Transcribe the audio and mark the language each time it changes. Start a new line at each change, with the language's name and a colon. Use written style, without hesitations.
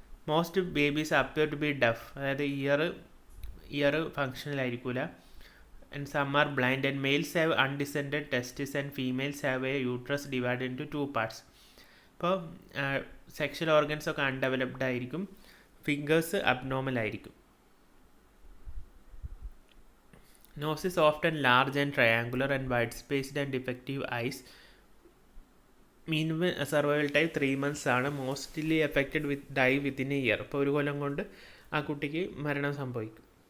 English: most babies appear to be deaf,
Malayalam: അതായത് year ഫങ്ഷനിലായിരിക്കില്ല.
English: And some are blind and males have undescended testis and females have a uterus divide in to 2 parts.
Malayalam: അപ്പോൾ sexual organs ഒക്കെ undeveloped ആയിരിക്കും, fingers abnormal ആയിരിക്കും.
English: Nose is often large and triangular and wide-spaced and defective eyes. Mean survival type 3 months ആണ്. Mostly affected die within a year.
Malayalam: ഇപ്പോൾ ഒരു കൊല്ലം കൊണ്ട് ആ കുട്ടിക്ക് മരണം സംഭവിക്കും.